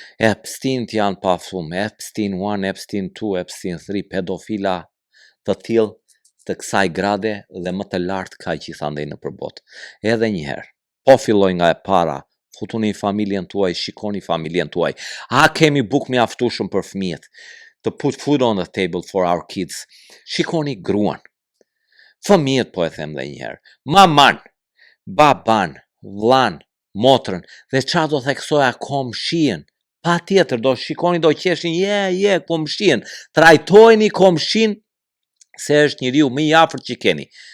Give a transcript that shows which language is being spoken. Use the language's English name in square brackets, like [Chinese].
[Albanian] Epstein janë pafund, Epstein 1, Epstein 2, Epstein 3, pedofila të tillë të kësaj grade dhe më të lartë ka gjithandej në përbot. Edhe një herë, po filloj nga e para, futuni familjen tuaj, shikoni familjen tuaj. A kemi buk mjaftueshëm për fëmijët? [English] to put food on the table for our kids. [Albanian] Shikoni gruan. Fëmijët po e them dhe njëherë. Maman, baban, vllan, motrën, dhe qa do theksoja komshien. Pa tjetër, do shikoni, do qeshin, komshien. Trajtojni komshin se është njeriu më i afërt që keni.